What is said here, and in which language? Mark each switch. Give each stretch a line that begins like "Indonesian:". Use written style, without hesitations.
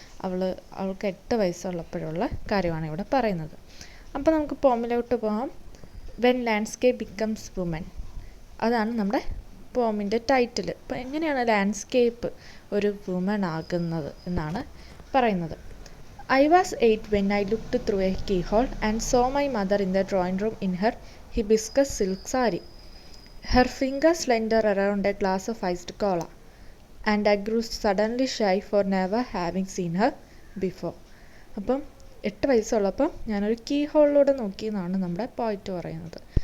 Malayalam: അവൾക്ക് 8 വയസ്സുള്ളപ്പോഴുള്ള കാര്യമാണ് ഇവിടെ പറയുന്നത്. അപ്പോൾ നമുക്ക് പോമിലോട്ട് പോകാം.
English: when landscape becomes woman,
Malayalam: അതാണ് നമ്മുടെ പോമിൻ്റെ ടൈറ്റിൽ. അപ്പോൾ എങ്ങനെയാണ് ലാൻഡ്സ്കേപ്പ് ഒരു വുമൺ ആകുന്നത് എന്നാണ് പറയുന്നത്.
English: I was 8 when I looked through a keyhole and saw my mother in the drawing room in her hibiscus silk saree. Her fingers slender around a glass of iced cola. And I grew suddenly shy for never having seen her before.
Malayalam: അപ്പം 8 വയസ്സുള്ളപ്പം ഞാനൊരു key ഹോളിലൂടെ നോക്കിയെന്നാണ് നമ്മുടെ പോയിറ്റ് പറയുന്നത്.